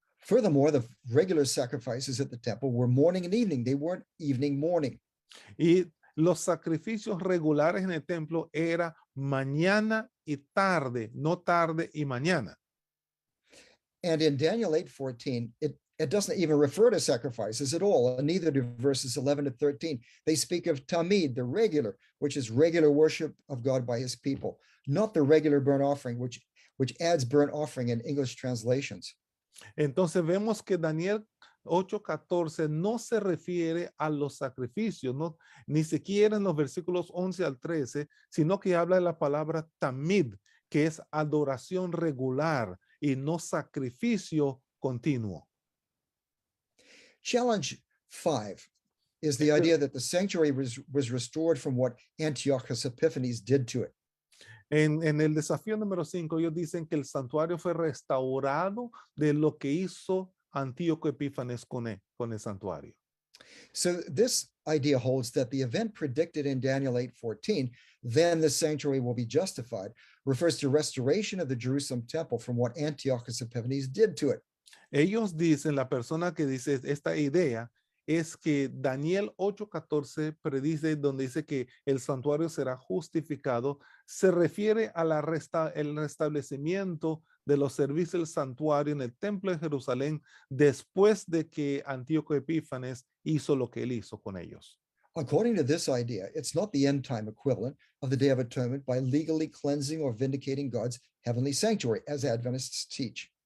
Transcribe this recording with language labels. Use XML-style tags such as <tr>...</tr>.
<en>Furthermore, the regular sacrifices at the temple were morning and evening. They weren't evening, morning.</en> <es>Y los sacrificios regulares en el templo era mañana y tarde, no tarde y mañana.</es> <en>And in Daniel 8:14, it doesn't even refer to sacrifices at all, and neither do verses 11 to 13. They speak of tamid, the regular, which is regular worship of God by his people, not the regular burnt offering, which adds burnt offering in English translations.</en> <es>Entonces vemos que Daniel 8:14 no se refiere a los sacrificios, no, ni siquiera en los versículos 11 al 13, sino que habla de la palabra tamid, que es adoración regular y no sacrificio continuo.</es> <en>Challenge 5 is the idea that the sanctuary was restored from what Antiochus Epiphanes did to it.</en> <es>En el desafío número 5, ellos dicen que el santuario fue restaurado de lo que hizo Antíoco Epífanes con el santuario.</es> <en>So this idea holds that the event predicted in Daniel 8:14, then the sanctuary will be justified, refers to restoration of the Jerusalem temple from what Antiochus Epiphanes did to it.</en> <es>Ellos dicen, la persona que dice esta idea es que Daniel 8:14 predice, donde dice que el santuario será justificado, se refiere a el restablecimiento de los servicios del santuario en el templo de Jerusalén después de que Antíoco Epífanes hizo lo que él hizo con ellos.</es> <en>According to this idea, it's not the end time equivalent of the Day of Atonement by legally cleansing or vindicating God's heavenly sanctuary, as Adventists teach.</en>